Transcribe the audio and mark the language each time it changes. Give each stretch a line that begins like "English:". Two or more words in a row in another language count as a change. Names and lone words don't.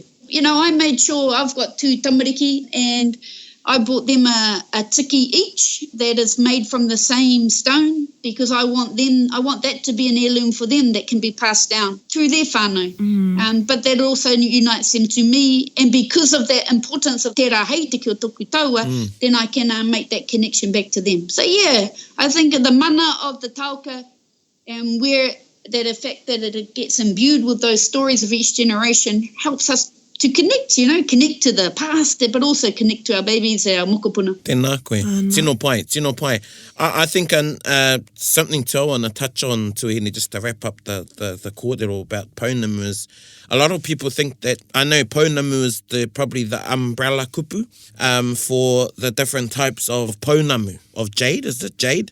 English: You know, I made sure I've got 2 tamariki, and I bought them a tiki each that is made from the same stone, because I want that to be an heirloom for them that can be passed down through their whānau. But that also unites them to me, and because of that importance of
Māori: te rā hei te kia toku taua,
English: then I can make that connection back to them. So yeah, I think the mana of the tauka, and where that effect that it gets imbued with those stories of each generation helps us to connect, connect to the past, but also connect to our babies, our mokopuna.
Māori: Tēnā koe. Tino pai.
English: I think something too I want to touch on, Tuahine, just to wrap up the kōrero about pounamu is, a lot of people think that, I know pounamu is probably the umbrella kupu for the different types of pounamu, of jade, is it jade?